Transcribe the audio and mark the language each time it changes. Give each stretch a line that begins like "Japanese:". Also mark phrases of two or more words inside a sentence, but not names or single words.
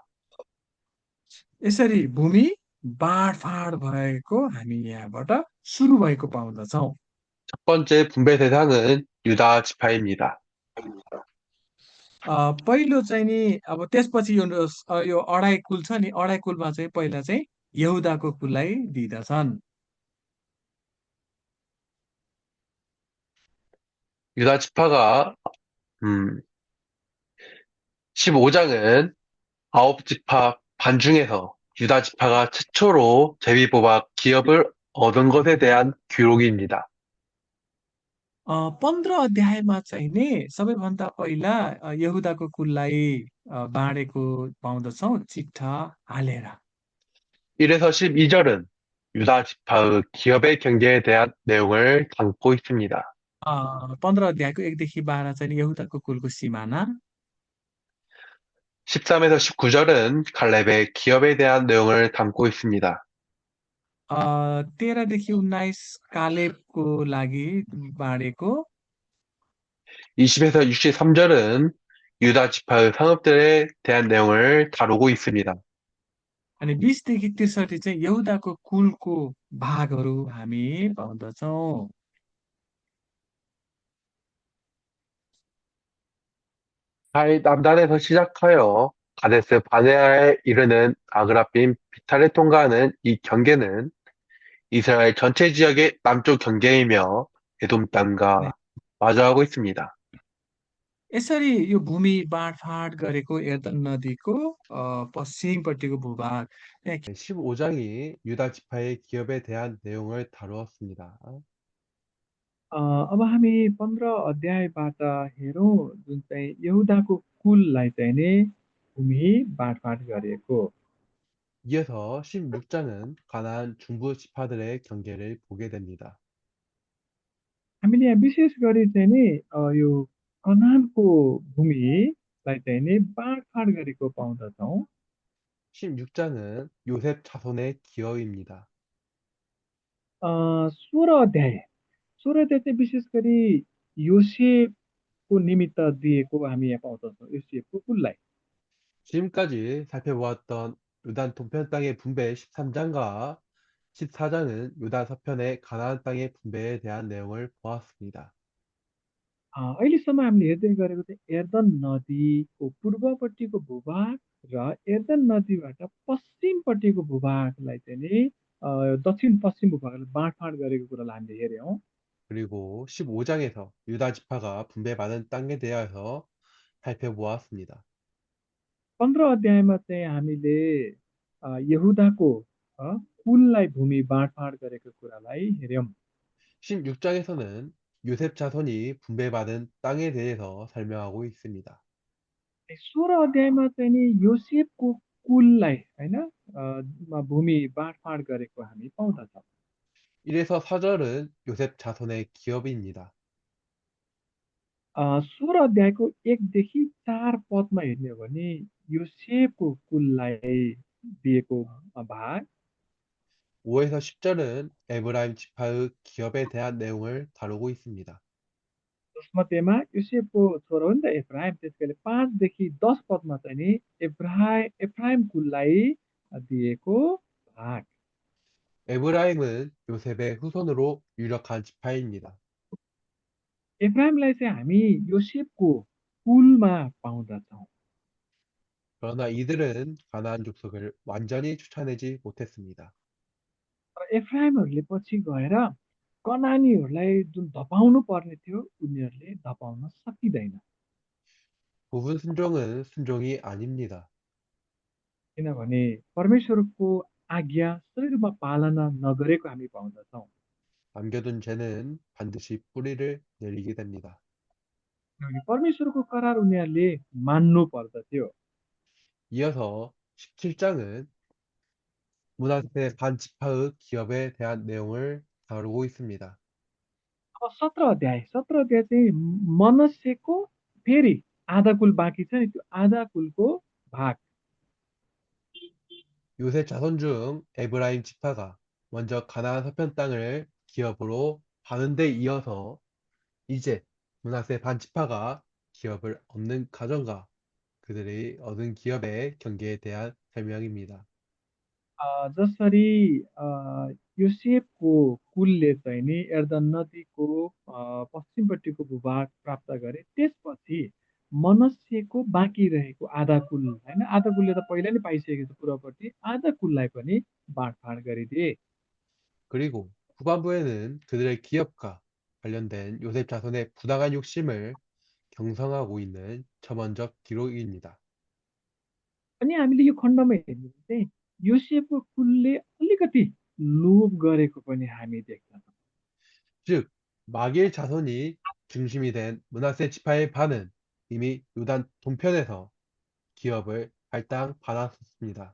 Nepali: यसरी भूमि बाँडफाँड भएको हामी यहाँबाट सुरु भएको पाउँदछौँ।
Korean: 첫 번째 분배 대상은 유다 지파입니다.
Nepali: पहिलो चाहिँ नि अब त्यसपछि यो अढाई कुल छ नि, अढाई कुलमा चाहिँ पहिला चाहिँ यहुदाको कुललाई दिँदछन्।
Korean: 유다 지파가 15장은 아홉 지파 반중에서 유다 지파가 최초로 제비뽑아 기업을 얻은 것에 대한 기록입니다.
Nepali: 15 अध्यायमा चाहिँ नि सबैभन्दा पहिला यहुदाको कुललाई बाँडेको पाउँदछौँ चिट्ठा हालेर।
Korean: 1에서 12절은 유다 지파의 기업의 경계에 대한 내용을 담고 있습니다.
Nepali: 15 अध्यायको 1 देखि 12 चाहिँ नि यहुदाको कुलको सिमाना।
Korean: 13에서 19절은 갈렙의 기업에 대한 내용을 담고 있습니다.
Nepali: 13 देखि 19 कालेबको लागि बाँडेको।
Korean: 20에서 63절은 유다 지파의 상업들에 대한 내용을 다루고 있습니다.
Nepali: अनि 20 देखि 63 चाहिँ यहुदाको कुलको भागहरू हामी पाउँदछौँ।
Korean: 남단에서 시작하여 가데스 바네아에 이르는 아그라빔 비탈을 통과하는 이 경계는 이스라엘 전체 지역의 남쪽 경계이며 에돔 네. 땅과 마주하고 있습니다.
Nepali: यसरी यो भूमि बाँडफाँड गरेको एर्दन नदीको पश्चिमपट्टिको भूभाग त्यहाँ
Korean: 15장이 유다 지파의 기업에 대한 내용을 다루었습니다.
Nepali: अब हामी 15 अध्यायबाट हेरौँ जुन चाहिँ यहुदाको कुललाई चाहिँ नि भूमि बाँडफाँड गरिएको।
Korean: 이어서 16장은 가나안 중부 지파들의 경계를 보게 됩니다.
Nepali: हामीले यहाँ विशेष गरी चाहिँ नि यो कनानको भूमिलाई चाहिँ नि बाँडफाँड गरेको पाउँदछौँ।
Korean: 16장은 요셉 자손의 기업입니다.
Nepali: 16 अध्याय 16 अध्याय चाहिँ विशेष गरी योसेफको निमित्त दिएको हामी यहाँ पाउँदछौँ योसेफको कुललाई।
Korean: 지금까지 살펴보았던 요단 동편 땅의 분배 13장과 14장은 요단 서편의 가나안 땅의 분배에 대한 내용을 보았습니다.
Nepali: अहिलेसम्म हामीले हेर्दै गरेको चाहिँ एर्दन नदीको पूर्वपट्टिको भूभाग र एर्दन नदीबाट पश्चिमपट्टिको भूभागलाई चाहिँ नि दक्षिण पश्चिम भूभागलाई बाँडफाँड गरेको कुरालाई हामीले हेऱ्यौँ।
Korean: 그리고 15장에서 유다 지파가 분배받은 땅에 대하여 살펴보았습니다.
Nepali: 15 अध्यायमा चाहिँ हामीले यहुदाको कुललाई भूमि बाँडफाँड गरेको कुरालाई हेऱ्यौँ।
Korean: 16장에서는 요셉 자손이 분배받은 땅에 대해서 설명하고 있습니다.
Nepali: 16 अध्यायमा चाहिँ नि योसेफको कुललाई होइन भूमि बाँडफाँड गरेको हामी पाउँदछौँ।
Korean: 1에서 4절은 요셉 자손의 기업입니다.
Nepali: 16 अध्यायको 1देखि 4 पदमा हेर्ने हो भने योसेफको कुललाई दिएको भाग।
Korean: 5에서 10절은 에브라임 지파의 기업에 대한 내용을 다루고 있습니다.
Nepali: जसमध्येमा योसेफको छोरो हो नि त एफ्राइम, त्यसकाले 5देखि 10 पदमा चाहिँ नि एफ्राइम कुललाई दिएको भाग।
Korean: 에브라임은 요셉의 후손으로 유력한 지파입니다.
Nepali: एफ्राइमलाई चाहिँ हामी योसेफको कुलमा पाउँदछौँ।
Korean: 그러나 이들은 가나안 족속을 완전히 쫓아내지 못했습니다.
Nepali: तर एफ्राइमहरूले पछि गएर कनानीहरूलाई जुन धपाउनु पर्ने थियो उनीहरूले धपाउन सकिँदैन।
Korean: 부분 순종은 순종이 아닙니다.
Nepali: किनभने परमेश्वरको आज्ञा सही रूपमा पालना नगरेको हामी पाउँदछौँ।
Korean: 남겨둔 죄는 반드시 뿌리를 내리게 됩니다.
Nepali: किनभने परमेश्वरको करार उनीहरूले मान्नु पर्दथ्यो।
Korean: 이어서 17장은 므낫세 반지파의 기업에 대한 내용을 다루고 있습니다.
Nepali: अब 17 अध्याय चाहिँ मनस्यको फेरि आधा कुल बाँकी छ नि त्यो आधा कुलको भाग।
Korean: 요셉 자손 중 에브라임 지파가 먼저 가나안 서편 땅을 기업으로 받은 데 이어서 이제 므낫세 반지파가 기업을 얻는 과정과 그들이 얻은 기업의 경계에 대한 설명입니다.
Nepali: जसरी योसेफको कुलले चाहिँ नि एर्दन नदीको पश्चिमपट्टिको भूभाग प्राप्त गरे त्यसपछि मनस्यको बाँकी रहेको आधा कुल होइन आधा कुलले त पहिला नै पाइसकेको छ पूर्वपट्टि आधा कुललाई पनि बाँडफाँड गरिदिए।
Korean: 그리고 후반부에는 그들의 기업과 관련된 요셉 자손의 부당한 욕심을 경성하고 있는 첨언적 기록입니다.
Nepali: अनि हामीले यो खण्डमा हेर्ने चाहिँ योसेफको कुलले अलिकति लोभ गरेको पनि हामी देख्दछौँ।
Korean: 즉, 마귀의 자손이 중심이 된 므낫세 지파의 반은 이미 요단 동편에서 기업을 할당 받았습니다.